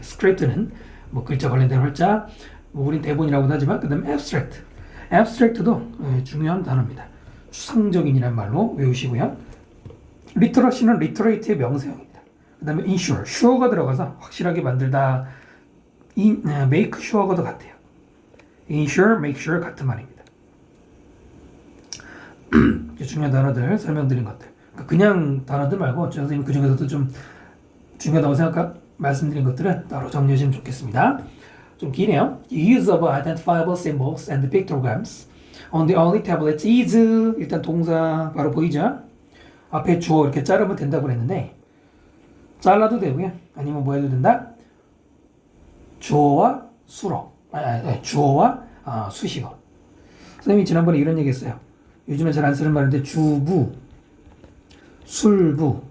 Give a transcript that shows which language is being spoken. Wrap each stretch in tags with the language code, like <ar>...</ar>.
<ko>script는 뭐 글자 관련된 활자. 뭐 우린 대본이라고도 하지만 그 다음에 abstract도 중요한 단어입니다. 추상적인이란 말로 외우시고요. literacy는 literate의 명사형입니다. 그 다음에 ensure, sure가 들어가서 확실하게 만들다. make sure가도 같아요. ensure, make sure 같은 말입니다. 중요한 단어들 설명드린 것들. 그냥 단어들 말고 선생님 그 중에서도 좀 중요하다고 말씀드린 것들은 따로 정리하시면 좋겠습니다. 좀 기네요.</ko> <en>Use of identifiable symbols and pictograms on the only tablets is</en> <ko>일단 동사 바로 보이죠? 앞에 주어 이렇게 자르면 된다고 그랬는데 잘라도 되고요. 아니면 뭐 해도 된다? 주어와 수로. 주어와 수식어. 선생님이 지난번에 이런 얘기 했어요. 요즘에 잘 안 쓰는 말인데 주부, 술부.</ko>